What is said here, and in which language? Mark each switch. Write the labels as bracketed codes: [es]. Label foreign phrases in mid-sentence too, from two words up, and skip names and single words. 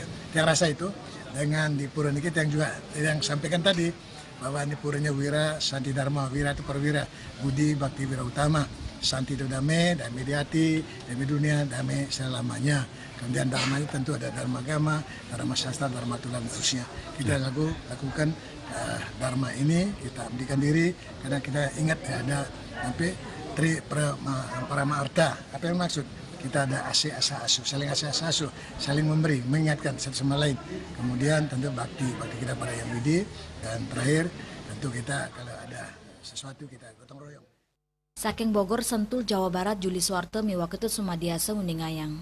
[id] Yang rasa itu dengan di pura ini kita yang juga yang sampaikan tadi bahwa ini puranya wira, santi dharma, wira itu perwira, budi bakti wira utama, santi itu damai, damai di hati, damai dunia, damai selamanya. Kemudian dharma itu tentu ada dharma agama, dharma sastra, dharma tulan dan seterusnya. Kita lakukan dharma ini, kita abdikan diri karena kita ingat ya, ada sampai parama arta. Apa yang maksud? Kita ada asih asa asuh, saling asih asa asuh, saling memberi, mengingatkan satu sama lain. Kemudian tentu bakti kita pada Yang Widi, dan terakhir tentu kita kalau ada sesuatu kita gotong royong. [ban] Saking Bogor, Sentul, Jawa Barat, Juli Suwarte, miwaketut sumadiasa uningayang.